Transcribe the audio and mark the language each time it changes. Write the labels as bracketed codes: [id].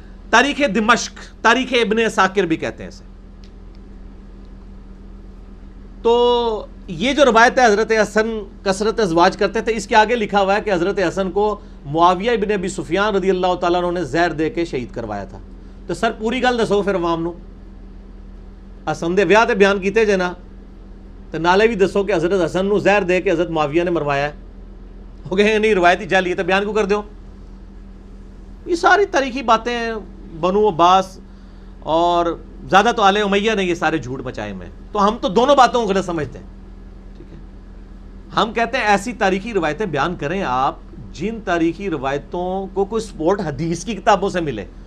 [ur] تاریخ دمشق, تاریخ ابن عساکر بھی کہتے ہیں اسے. تو یہ جو روایت ہے حضرت حسن کثرت ازواج کرتے تھے, اس کے آگے لکھا ہوا ہے کہ حضرت حسن کو معاویہ ابن ابی سفیان رضی اللہ تعالیٰ عنہ نے زہر دے کے شہید کروایا تھا. [pa] تو سر پوری گل دسو پھر عوام نو, حسن دے ویاہ تے بیان کیتے جے نا, تو نالے بھی دسو کہ حضرت حسن نو زہر دے کے حضرت معاویہ نے مروایا ہے. ہو گئے نہیں روایتی جعلی ہے تو بیان کیوں کر دیو. [ur] یہ ساری تاریخی باتیں بنو عباس اور زیادہ تو آل امیہ نے یہ سارے جھوٹ مچائے میں. تو ہم تو دونوں باتوں کو غلط سمجھتے ہیں, ٹھیک ہے. ہم کہتے ہیں ایسی تاریخی روایتیں بیان کریں آپ جن تاریخی روایتوں کو کوئی سپورٹ حدیث کی کتابوں سے ملے.